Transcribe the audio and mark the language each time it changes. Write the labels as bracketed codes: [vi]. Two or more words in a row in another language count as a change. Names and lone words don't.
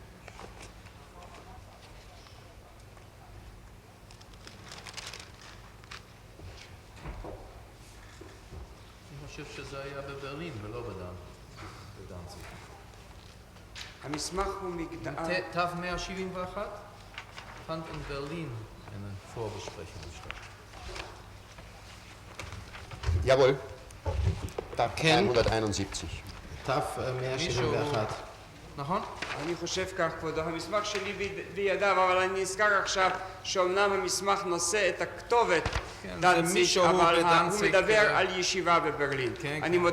[he] אני חושב שזה היה בברלין ולא בדנציג. המסמך הוא מגדל... [de] תו 171 fand in Berlin eine Vorbesprechung statt. Jawohl. Tag [he] Ken. 171. תו 171. נכון? אני חושב כך, כבודו, המסמך שלי בידיו, אבל אני נזכר עכשיו שאומנם המסמך נושא את הכתובת כן, זה דנציג, מישהו אבל הוא בדנציג, מדבר על ישיבה בברלין. כן, אני כן.